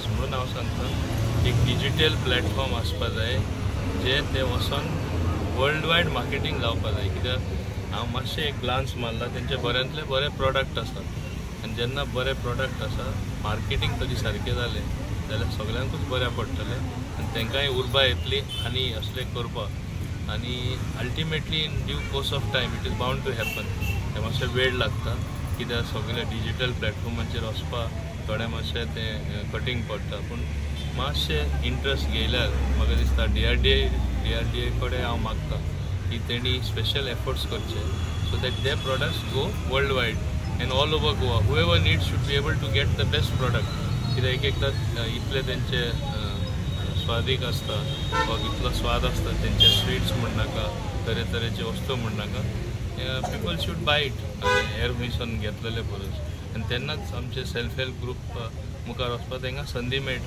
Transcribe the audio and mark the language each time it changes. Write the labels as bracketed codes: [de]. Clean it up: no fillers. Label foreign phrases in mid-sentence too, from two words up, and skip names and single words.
[kok] म्हणून हांव सांगता एक [en] digital platform [kok] आसपा जाय जे ते वचोन [en] world wide marketing [kok] जावपा जाय. कित्याक हांव मातशें एक ग्लान्स मारला तेंचे बऱ्यांतले बरे प्रोडक्ट आसात आनी जेन्ना बरे प्रोडक्ट आसा मार्केटींग तरी सारकें जालें जाल्यार सगळ्यांकूच बऱ्या पडटलें आनी तांकांय उर्बा येतली आनी असले करपाक. आनी [en] ultimately in due course of time it is bound to happen. [kok] ते मातशें वेळ लागता कित्याक सगळे डिजिटल प्लॅटफॉर्माचेर वचपाक थोडें मातशें तें कठीण पडटा. पूण मातशें इंट्रस्ट घेयल्यार म्हाका दिसता DRDA कडेन हांव मागता की तेणी [en] special efforts [kok] करचे [en] so that the products go world wide and all over Goa. whoever needs should be able to get the best product. [kok] कित्याक एकदां इतले तेंचे स्वादीक आसता वा इतलो स्वाद आसता तेंचे स्वीट्स म्हणनाका तरेतरेचे वस्तू म्हणनाका. [en] people should buy it here [kok] खंयसून घेतलेले परस. आनी तेन्नाच आमचे [en] self help group [kok] मुखार वचपाक तांकां संदी मेळटली.